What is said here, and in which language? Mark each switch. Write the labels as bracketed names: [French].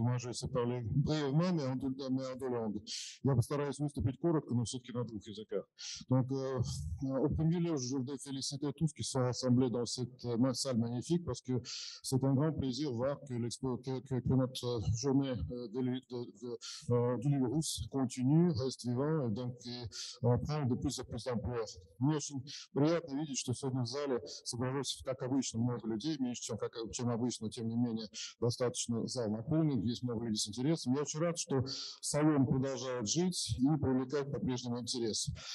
[French] Moi, je vais parler brièvement, mais en deux langues. [Russian] Я постараюсь выступить коротко, но все-таки на двух языках. [French] Donc, au premier lieu, je voudrais féliciter tous qui sont rassemblés dans cette salle magnifique parce que c'est un grand plaisir de voir que notre journée du livre russe continue, reste vivant, et donc prend de plus en plus d'ampleur. [Russian] Мне очень приятно видеть, что сегодня в зале собралось, как обычно, много людей, меньше, чем обычно, тем не менее, достаточно зал наполнен, есть много людей с интересом. Я очень рад, что салон продолжает жить и привлекать по-прежнему интерес.